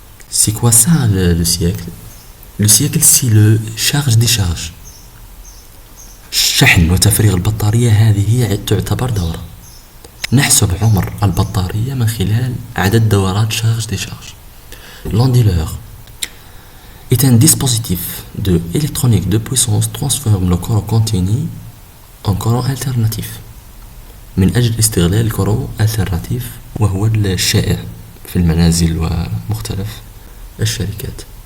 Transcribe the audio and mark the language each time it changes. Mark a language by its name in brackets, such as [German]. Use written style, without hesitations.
[French] C'est quoi ça le siècle? Le siècle c'est le charge-décharge. [Arabic] شحن وتفريغ البطارية هذه تعتبر دورة. نحسب عمر البطارية من خلال عدد دورات [French] charge décharge. L'onduleur est un dispositif de électronique de puissance transforme le courant continu en courant alternatif [Arabic] من أجل استغلال الكورو alternatif وهو الشائع في المنازل ومختلف الشركات.